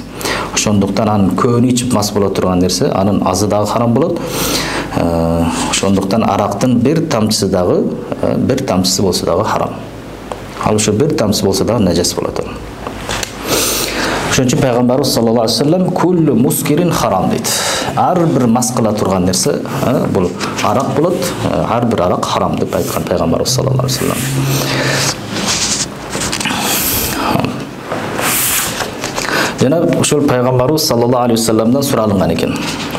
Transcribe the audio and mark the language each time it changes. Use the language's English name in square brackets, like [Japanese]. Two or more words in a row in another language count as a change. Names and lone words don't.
[Kyrgyz] Ошондуктан анын көбүн ичип мас боло турган нерсе, анын азы дагы харам болот. Ошондуктан арактын бир тамчысы болсо дагы харам. Ал ошо бир тамчысы болсо дагы нажас болот. Ошон үчүн пайгамбарыбыз [Arabic] صلى الله عليه وسلم كل مسكر حرام [Kyrgyz] дейт. Ар бир мас кыла турган нерсе бул арак болот. Ар бир арак харам деп айткан пайгамбарыбыз [Arabic] صلى الله عليه وسلم. [Kyrgyz] Жана ошол пайгамбарыбыз [Arabic] صلى الله عليه [Kyrgyz] вассаламдан суралынган экен.